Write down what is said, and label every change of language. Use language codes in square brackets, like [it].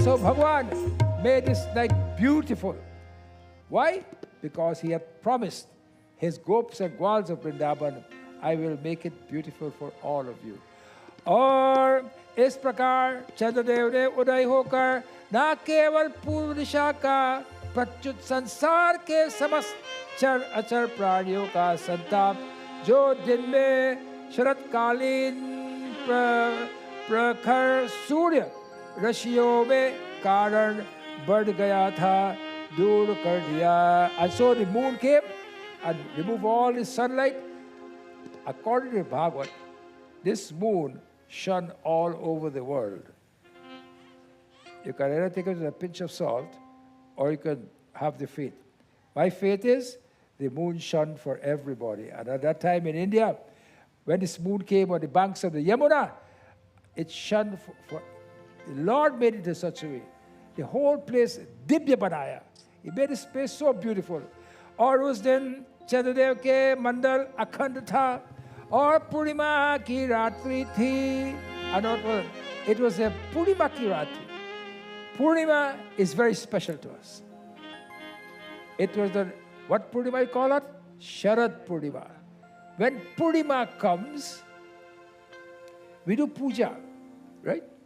[en] So Bhagwan made this night beautiful. Why? Because he had promised his gops and gwals of Vrindavan, I will make it beautiful for all of you. [hi] और इस प्रकार चंद्रदेव ने उदय होकर न केवल पूर्व दिशा का प्रच्युत संसार के समस्त चर अचर प्राणियों का संताप जो दिन में शरतकालीन प्रखर सूर्य रश्मियों में कारण बढ़ गया था दूर कर दिया. [en] And so the moon came and removed all the sunlight. According to Bhagvat, this moon shone all over the world. You can either take it with a pinch of salt, or you can have the faith. My faith is the moon shone for everybody. And at that time in India, when this moon came on the banks of the Yamuna, it shone for the Lord made it in such a way. The whole place, [hi] Dibya Banaya. [en] He made this place so beautiful. [hi] और उस दिन चंद्रदेव के मंडल अखंड था और पूर्णिमा की रात्रि थी. [en] And it was a [hi] पूर्णिमा की रात्रि. [en] Purnima is very special to us. It was what Purnima you call it? Sharad Purnima. When Purnima comes, we do puja, right?